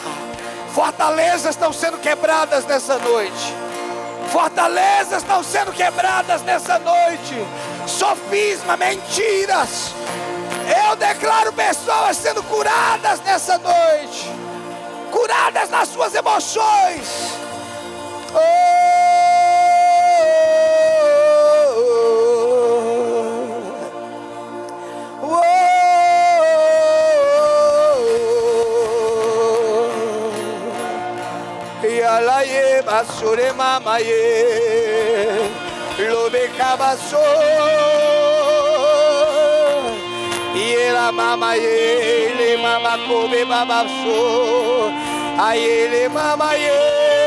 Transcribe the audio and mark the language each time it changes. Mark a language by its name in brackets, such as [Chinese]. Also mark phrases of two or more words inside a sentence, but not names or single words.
[Portuguese] Fortalezas estão sendo quebradas nessa noite. Fortalezas estão sendo quebradas nessa noite. Sofisma, mentiras. Eu declaro pessoas sendo curadas nessa noite. Curadas nas suas emoções. Yalaye basure mamaye lobe kabaso yela mamaye le mama kobe babaso ayele mamaye.